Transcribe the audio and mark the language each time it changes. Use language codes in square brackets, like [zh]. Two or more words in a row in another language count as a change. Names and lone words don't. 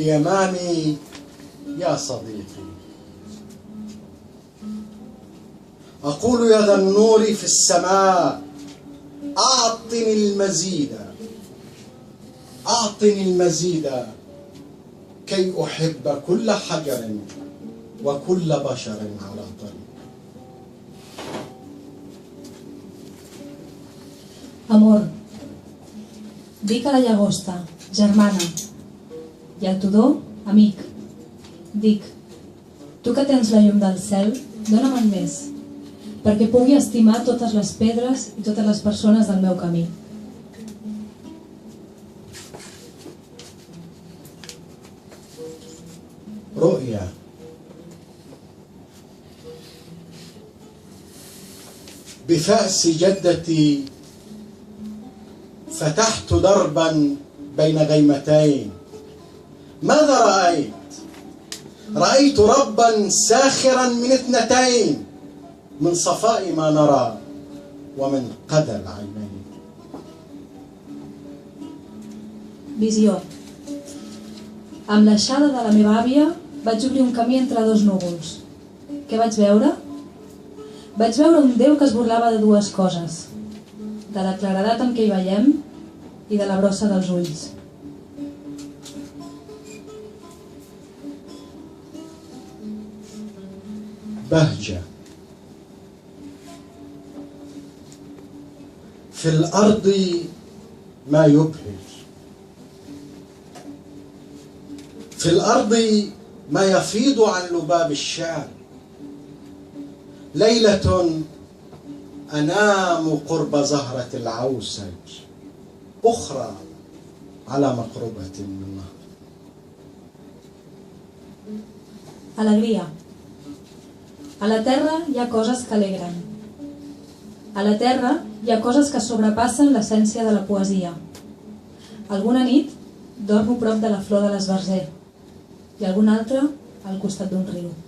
[ar] ولليمامي يا صديقي أقول يا ذا النور في السماء أعطني المزيد، أعطني المزيد كي أحب كل حجر وكل بشر على طريق. [ca] Amor, dic a la llagosta, germana, i al tudor, amic. Dic, tu que tens la llum del cel, dóna-me'n més, perquè pugui estimar totes les pedres i totes les persones del meu camí. [ar] رؤيا بفأس جدتي فتحت دربا بين غيمتين. ماذا رأيت؟ رأيت ربا ساخرا من اثنتين، من صفاء ما نرى ومن قدر العينين. [ca] Visió. Amb l'aixada de la meva àvia vaig obrir un camí entre dos núvols. Què vaig veure? Vaig veure un Déu que es burlava de dues coses, de la claredat amb què hi veiem i de la brossa dels ulls. [ar] بهجة في الأرض ما يبهج، في الأرض ما يفيض عن لباب الشعر. ليلة أنام قرب زهرة العوسج، أخرى على مقربة من نهر. [ca] Alegria. A la terra hi ha coses que alegren. A la terra hi ha coses que sobrepassen l'essència de la poesia. Alguna nit dormo prop de la flor de l'esbarzer i alguna altra al costat d'un riu.